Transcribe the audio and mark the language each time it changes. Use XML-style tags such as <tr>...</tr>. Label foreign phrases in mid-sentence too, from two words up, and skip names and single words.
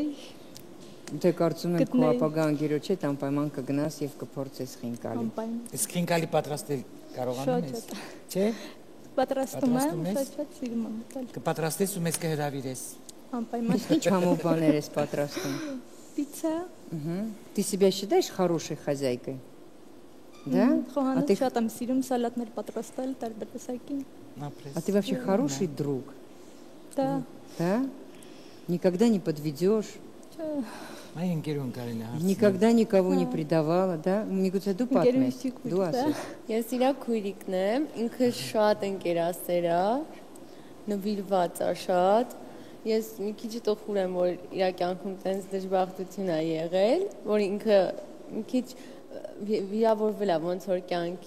<hy>Դե կարծում եմ քո ապագա անգերոջ հետ անպայման կգնաս եւ կփորձես խինկալի։ Իսկ խինկալի պատրաստել կարողանում ես։ Չէ։ Պատրաստում եմ, շատ սիրում եմ։ Կպատրաստես ու մեզ կհրավիրես։ Անպայման։ Ինչ համով բաներ ես պատրաստում։</hy> <ru>Пицца. Ты себя считаешь хорошей хозяйкой? Да? А ты</ru> <hy>շատ եմ սիրում սալատներ պատրաստել, տարբեր տեսակի։</hy> <ru>А ты вообще хороший друг? Да. Да? Никогда не подведешь?</ru> <hy>Այ ընկերուն կարելի հարցնել։</hy> <ru>Никогда никого не предавала, да?</ru> <hy>Միգուցե դու պատմես։ Դու ասես։ Ես իրա քույրիկն եմ, ինքը շատ ընկերասեր է, նվիրված է շատ։ Ես մի քիչ տխուր եմ, որ իրա կյանքում տենց դժբախտություն է եղել, որ ինքը մի քիչ վիրավորվել է ոնց որ կյանքի։</hy>